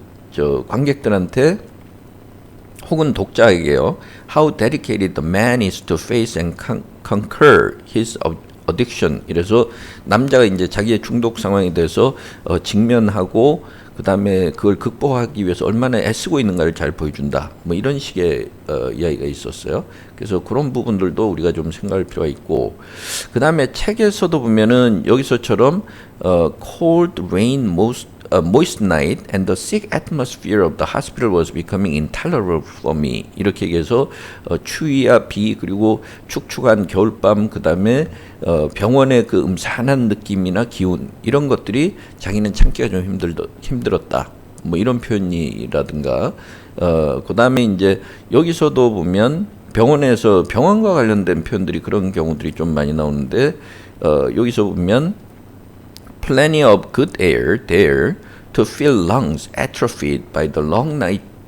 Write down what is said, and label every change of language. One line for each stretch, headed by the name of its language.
Korean: 저 관객들한테 혹은 독자에게요
English: how dedicated the man is to face and conquer his addiction.
Korean: 이래서 남자가 이제 자기의 중독 상황에 대해서 직면하고 그 다음에 그걸 극복하기 위해서 얼마나 애쓰고 있는가를 잘 보여준다. 뭐 이런 식의 이야기가 있었어요. 그래서 그런 부분들도 우리가 좀 생각할 필요가 있고 그 다음에 책에서도 보면은 여기서처럼
English: cold rain moist night and the sick atmosphere of the hospital was becoming intolerable for me.
Korean: 이렇게 얘기해서 추위와 비 그리고 축축한 겨울밤 그 다음에 병원의 그 음산한 느낌이나 기운 이런 것들이 자기는 참기가 좀 힘들었다. 뭐 이런 표현이라든가 그 다음에 이제 여기서도 보면 병원에서 병원과 관련된 표현들이 그런 경우들이 좀 많이 나오는데 여기서 보면
English: plenty of good air there to fill lungs atrophied by the long night